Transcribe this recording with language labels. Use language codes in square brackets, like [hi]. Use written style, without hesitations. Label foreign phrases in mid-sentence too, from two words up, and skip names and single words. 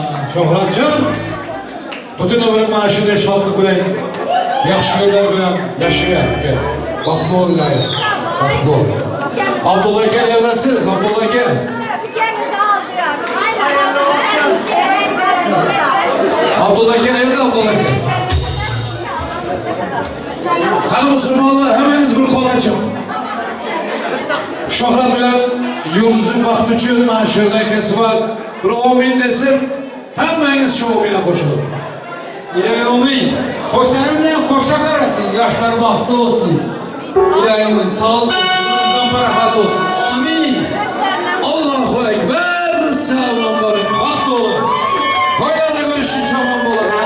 [uz] Şöhratcan, bütün ömrüm mana shunday shodlik bilan, yaxshi yo'llar bilan yashayapti. Baxtli bo'l, baxtli bo'l. Abdulla aka neredasiz? Abdulla aka. Abdulla aka nerede Abdulla aka? Qani musulmonlar, hammangiz bir qo'l oching. Shuhrat bilan Yulduzning baxti uchun mana shu yerda akasi bor. Bir amin desin, hammangiz shu bilan qo'shilib. [tk] İlahi koşanın bilen koşa karasın, yaşlar bahtı olsun. İlahi sağlık olsun, yolundan parahat olsun. Amin. [ar] الله أكبر, [tk] sağlam olun, bahtlı olun. Toylarda görüşün çaman bulun.